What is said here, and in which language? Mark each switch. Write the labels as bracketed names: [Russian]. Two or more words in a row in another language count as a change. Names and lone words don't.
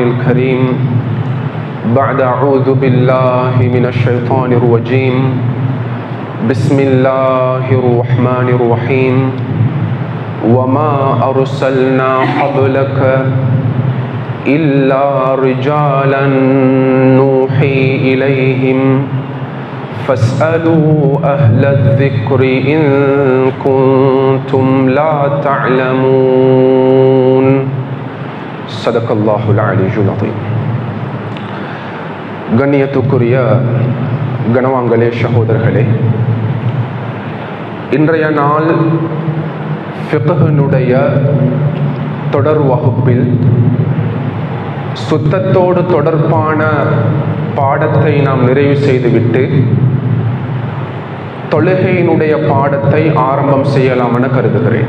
[Arabic] الكريم بعد أعوذ بالله من الشيطان الرجيم بسم الله الرحمن الرحيم وما أرسلنا قبلك إلا رجالا نوحي إليهم فاسألوا أهل الذكر إن كنتم لا تعلمون. صدق الله العلي العظيم. [Tamil] கண்ணியத்துக்குரிய கணவான்களே, சகோதரர்களே, இன்றைய நாள் ஃபிக்ஹ்னுடைய தொடர் வகுப்பில் சுத்தத்தோடு தொடர்பான பாடத்தை நாம் நிறைவு செய்துவிட்டு தொழுகையினுடைய பாடத்தை ஆரம்பம் செய்யலாம் என கருதுகிறேன்.